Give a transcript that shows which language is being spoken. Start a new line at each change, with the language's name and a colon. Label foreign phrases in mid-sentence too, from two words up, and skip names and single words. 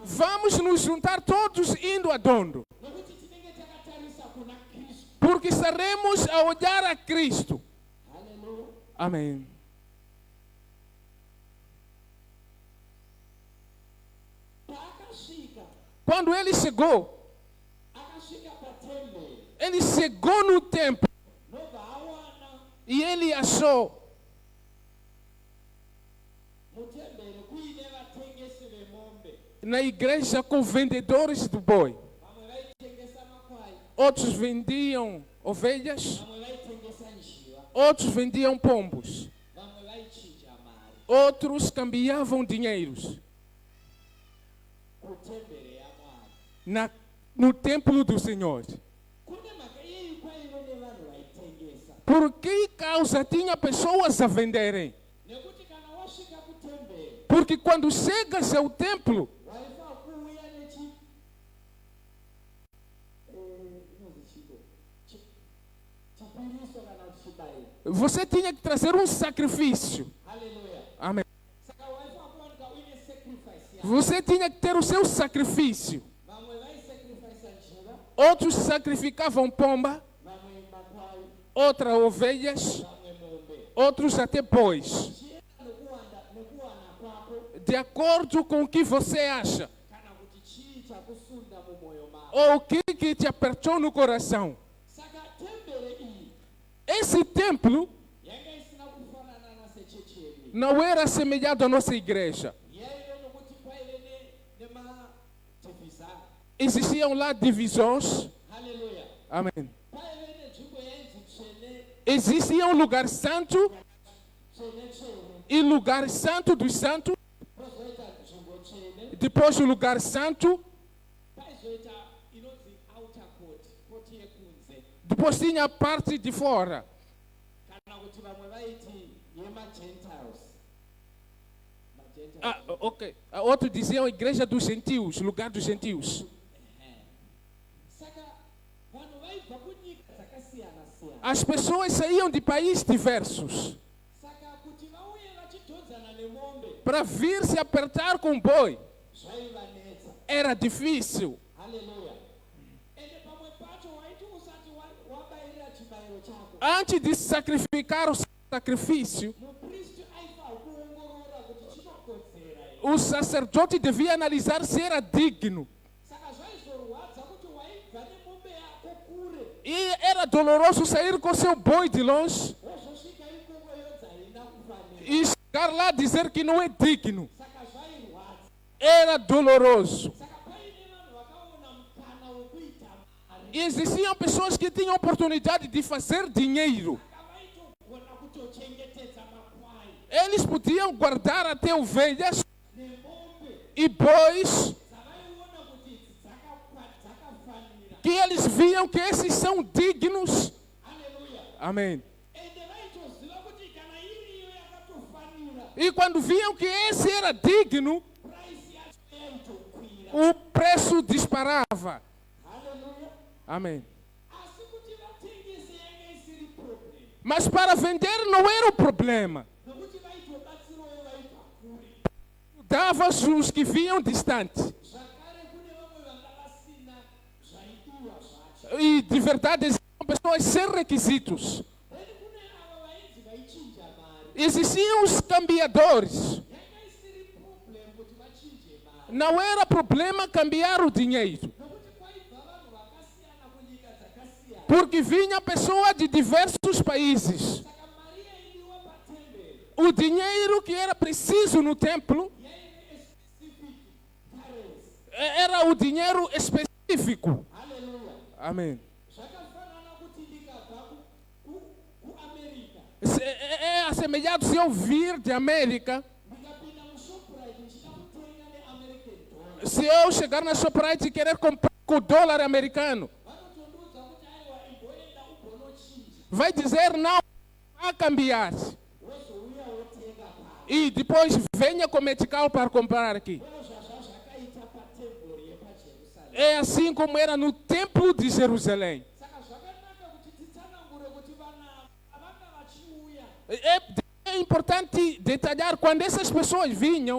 Portuguese: vamos nos juntar todos indo a dono,
Shona: nokuti tinenge takatarisa kuna Kristu.
Portuguese: porque estaremos a olhar a Cristo.
Shona: Haleluya.
Portuguese: Amém.
Shona: Paakasvika,
Portuguese: Quando ele chegou,
Shona: akasvika patemberi,
Portuguese: ele chegou no templo
Shona: nobva awana
Portuguese: e ele achou
Shona: mutemberi kuine vatengesi vemombe.
Portuguese: na igreja com vendedores do boi.
Shona: Vamwe vaitengesa makwai,
Portuguese: Outros vendiam ovelhas,
Shona: vamwe vaitengesa njiva,
Portuguese: outros vendiam pombos,
Shona: vamwe vaichinja mari
Portuguese: outros cambiavam dinheiros
Shona: kutemberi yaMwari.
Portuguese: no templo do Senhor.
Shona: Kune mhaka iyei kwaive nevanhu vaitengesa,
Portuguese: Por que causa tinha pessoas a venderem?
Shona: nekuti kana wasvika kutemberi
Portuguese: Porque quando chegas ao templo,
Shona: waifa kuuya nechi inozi chiko chipiriso kana kuti chibayiro.
Portuguese: você tinha que trazer um sacrifício.
Shona: Haleluya.
Portuguese: Amém.
Shona: Saka waifa kuwanika uine sacrifice yako.
Portuguese: Você tinha que ter o seu sacrifício.
Shona: Vamwe vaisacrifica njiva,
Portuguese: Outros sacrificavam pomba,
Shona: vamwe makwai,
Portuguese: outras ovelhas,
Shona: vamwe mombe.
Portuguese: outros até bois.
Shona: Chienda nekuwana kwako
Portuguese: De acordo com o que você acha.
Shona: kana kuti chii chakusunda mumwoyo mako.
Portuguese: Ou o que te apertou no coração.
Shona: Saka tembere iyi
Portuguese: Esse templo
Shona: yanga isina kufanana nasechechi yedu.
Portuguese: não era assemelhado à nossa igreja.
Shona: Yaive nokuti kwaive
Portuguese: existiam lá divisões.
Shona: haleluya
Portuguese: Amém.
Shona: paive nenzvimbo yainzi tsvene
Portuguese: Existia um lugar santo
Shona: tsvene tsvene
Portuguese: e lugar santo dos santos.
Shona: pozoita nzvimbo tsvene
Portuguese: Depois o lugar santo.
Shona: paizoita inonzi
English: outer court
Shona: koti yekunze
Portuguese: Depois tinha a parte de fora.
Shona: kana kuti vamwe vaiti yemagentiles
Portuguese: Ah, ok. Outros diziam igreja dos gentios, lugar dos gentios.
Shona: saka vanhu vaibva kunyika dzakasiyana-siyana
Portuguese: As pessoas saíam de países diversos
Shona: saka kuti vauye vachidhodzana nemombe
Portuguese: para vir se apertar com boi.
Shona: zvaivanetsa
Portuguese: Era difícil.
Shona: haleluya ende pamwe pacho waiti usati wabayira chibayiro chako
Portuguese: Antes de sacrificar o sacrifício,
Shona: mupristi aifa kuongorora kuti chinokodzera here
Portuguese: o sacerdote devia analisar se era digno.
Shona: saka zvaizorwadza kuti waibva nemombe yako kure
Portuguese: E era doloroso sair com seu boi de longe
Shona: wozosvika ikoko yodzaina kufanira
Portuguese: e chegar lá dizer que não é digno.
Shona: saka zvairwadza
Portuguese: Era doloroso.
Shona: saka paine vanhu vakaona mukana wekuita mari
Portuguese: E existiam pessoas que tinham oportunidade de fazer dinheiro.
Shona: saka vaitogona kutochengetedza makwai
Portuguese: Eles podiam guardar até ovelhas
Shona: nemombe
Portuguese: e bois
Shona: dzavaiona kuti idzi dzakafanira
Portuguese: que eles viam que esses são dignos.
Shona: haleluya
Portuguese: Amém.
Shona: ende vaitoziva kuti kana iri iyo yakatofanira
Portuguese: E quando viam que esse era digno,
Shona: praisi yacho yaitokwira
Portuguese: o preço disparava.
Shona: haleluya
Portuguese: Amém.
Shona: asi kuti vatengese yanga isiri problem
Portuguese: Mas para vender não era o problema.
Shona: nokuti vaitobatsirawo vaibva kure
Portuguese: Dava os que vinham distantes.
Shona: zvakare kune vamwe vanga vasina zvaidiwa zvacho
Portuguese: E de verdade existiam pessoas sem requisitos.
Shona: then kune ava vainzi vaichinja mari
Portuguese: Existiam os cambiadores.
Shona: yanga isiri problem kuti vachinje mari
Portuguese: Não era problema cambiar o dinheiro.
Shona: nokuti kwaibva vanhu vakasiyana kunyika dzakasiyana
Portuguese: Porque vinha pessoas de diversos países.
Shona: saka mari yaidiwa patemberi
Portuguese: O dinheiro que era preciso no templo
Shona: yaine
English: specific currency
Portuguese: era o dinheiro específico.
Shona: haleluya
Portuguese: Amém.
Shona: zvakafanana kuti ndikabva kuamerica
Portuguese: É assemelhado se eu vir de América.
Shona: ndikapinda mushoprite ndichida kutenga
English: neamerican dollar
Portuguese: Se eu chegar na Shoprite e querer comprar com dólar americano,
Shona: vanotondiudza kuti aiwa imboenda ubonochinja
Portuguese: vai dizer não a cambiar.
Shona: wozouya wotenga pano
Portuguese: E depois venha com metical para comprar aqui.
Shona: ndozvazva zvakaita patembori yepajerusarema
Portuguese: É assim como era no templo de Jerusalém.
Shona: saka zvakanaka kuti titsanangure kuti vana avanga vachiuya
Portuguese: É importante detalhar quando essas pessoas vinham